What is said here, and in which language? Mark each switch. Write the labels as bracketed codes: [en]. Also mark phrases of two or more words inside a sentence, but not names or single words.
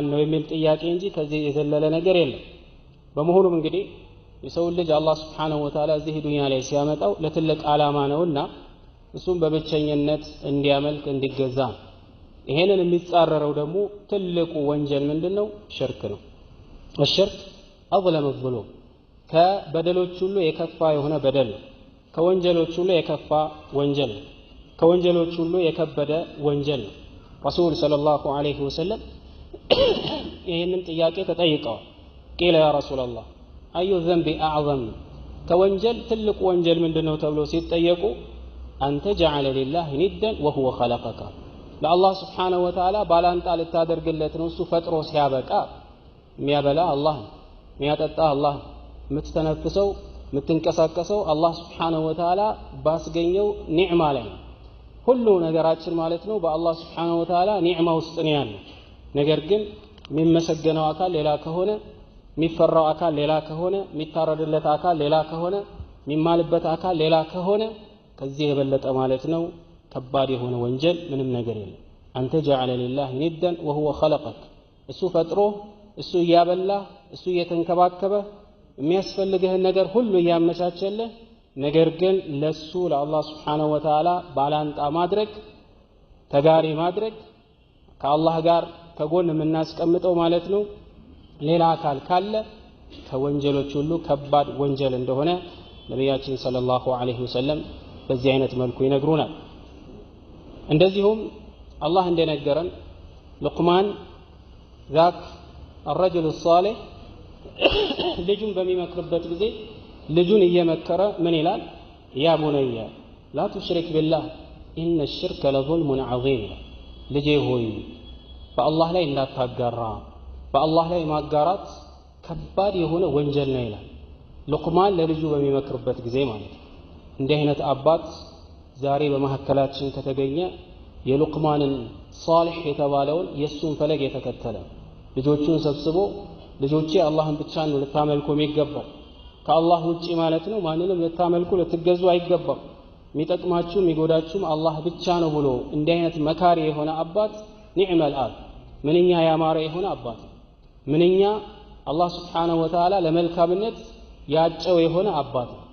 [am] ነው የሚል ጥያቄ እንጂ ከዚህ የዘለለ ነገር የለም በመሆኑም እንግዲህ የሰው ልጅ አላህ [ar] سبحانه وتعالى [am] እዚህ ዱንያ ላይ ሲያመጣው ለትልቅ ዓላማ ነውና እሱም በብቸኝነት እንዲያመልክ እንዲገዛ ይሄንን የሚጻረረው ደግሞ ትልቁ ወንጀል ምንድነው ሽርክ ነው [ar] الشرك اظلم الظلم [am] ከበደሎች ሁሉ የከፋ የሆነ በደል ከወንጀሎች ሁሉ የከፋ ወንጀል ከወንጀሎች ሁሉ የከበደ ወንጀል ረሱል [ar] صلى الله عليه وسلم [am] ይሄንን ጥያቄ ተጠይቀዋል [ar] قيل يا رسول الله أي ذنب أعظم [am] ከወንጀል ትልቁ ወንጀል ምንድነው ተብሎ ሲጠየቁ አንተ [ar] جعل لله ندا وهو خلقك [am] ለአላህ [ar] سبحانه وتعالى [am] ባላንጣ ልታደርግለት ነው እሱ ፈጥሮ ሲያበቃ የሚያበላ አላህ የሚያጠጣ አላህ የምትተነፍሰው የምትንቀሳቀሰው አላህ [ar] سبحانه وتعالى [am] ባስገኘው ኒዕማ ላይ ሁሉ ነገራችን ማለት ነው በአላህ [ar] سبحانه وتعالى [am] ኒዕማ ውስጥ ነው ያለው ነገር ግን የሚመሰገነው አካል ሌላ ከሆነ የሚፈራው አካል ሌላ ከሆነ የሚታረድለት አካል ሌላ ከሆነ የሚማልበት አካል ሌላ ከሆነ ከዚህ የበለጠ ማለት ነው ከባድ የሆነ ወንጀል ምንም ነገር የለም አንተ [ar] جعل لله ندا وهو خلقك [am] እሱ ፈጥሮ እሱ ያበላ እሱ የተንከባከበ የሚያስፈልግህን ነገር ሁሉ ያመቻቸልህ ነገር ግን ለሱ ለአላህ [ar] سبحانه و [am] Ta'ala ባላንጣ ማድረግ ተጋሪ ማድረግ ከአላህ ጋር ከጎን የምናስቀምጠው ማለት ነው ሌላ አካል ካለ ከወንጀሎች ሁሉ ከባድ ወንጀል እንደሆነ ነብያችን [ar] صلى الله عليه وسلم [am] በዚህ አይነት መልኩ ይነግሩናል እንደዚሁም አላህ እንደነገረን ሉቅማን [ar] ذاك الرجل الصالح [am] ልጁን በሚመክርበት ጊዜ ልጁን እየመከረ ምን ይላል [ar] يا بني لا تشرك بالله إن الشرك لظلم عظيم [am] ልጄ ሆይ በአላህ ላይ እንዳታጋራ በአላህ ላይ ማጋራት ከባድ የሆነ ወንጀል ነው ይላል ሉቅማን ለልጁ በሚመክርበት ጊዜ ማለት እንዲህ አይነት አባት ዛሬ በመሐከላችን ከተገኘ የሉቅማንን ሷሊህ የተባለውን የሱን ፈለግ የተከተለ ልጆቹን ሰብስቦ ልጆቼ አላህን ብቻ ነው ልታመልኩ የሚገባው ከአላህ ውጪ ማለት ነው ማንንም ልታመልኩ ልትገዙ አይገባም የሚጠቅማችሁ የሚጎዳችሁም አላህ ብቻ ነው ብሎ እንዲህ አይነት መካሪ የሆነ አባት [ar] نعم الأب [am] ምንኛ ያማረ የሆነ አባት ምንኛ አላህ [ar] سبحانه وتعالى [am] ለመልካምነት ያጨው የሆነ አባት